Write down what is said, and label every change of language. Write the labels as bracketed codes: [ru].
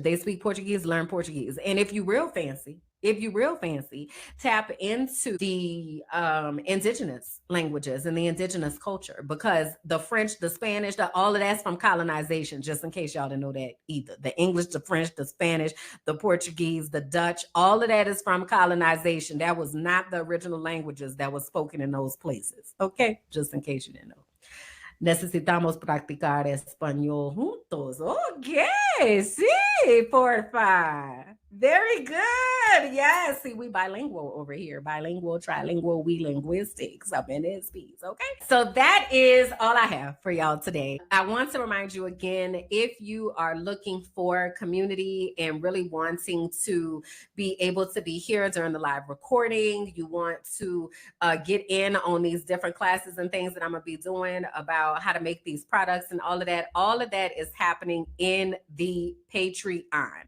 [en] If they speak Portuguese, learn Portuguese. And if you real fancy, tap into the indigenous languages and the indigenous culture, because the French, the Spanish, all of that's from colonization, just in case y'all didn't know that either. The English, the French, the Spanish, the Portuguese, the Dutch, all of that is from colonization. That was not the original languages that was spoken in those places. Okay, just in case you didn't know. [es] Necesitamos practicar español juntos. Okay, sí, porfa. [en] Very good. Yes, see, we bilingual over here. Bilingual, trilingual, we linguistics up in this piece. Okay. So that is all I have for y'all today. I want to remind you again, if you are looking for community and really wanting to be able to be here during the live recording, you want to get in on these different classes and things that I'm going to be doing about how to make these products and all of that is happening in the Patreon.